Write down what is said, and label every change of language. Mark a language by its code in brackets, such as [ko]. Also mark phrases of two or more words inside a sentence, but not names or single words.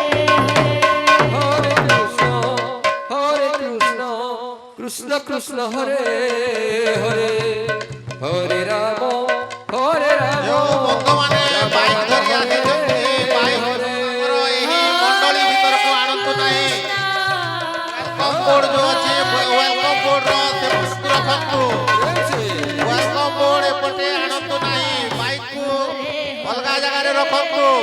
[sa] Hare Krishna Krishna Hare Hare Hare Rama Hare Rama [or] ଭକ୍ତମାନେ ବାଇକ୍ ଧରି ଆସିଛନ୍ତି ବାଇକ୍ ଆମର ଏହି ମଣ୍ଡଳୀ ଭିତରକୁ ଆଣନ୍ତୁ ନାହିଁ [en] welcome board [or] ଯୋଉ ଅଛି ୱେଲକମ୍ ବୋର୍ଡର ସେପଟକୁ ରଖନ୍ତୁ [en] welcome board [or] ଏପଟେ ଆଣନ୍ତୁ ନାହିଁ ବାଇକ୍କୁ ଅଲଗା ଜାଗାରେ ରଖନ୍ତୁ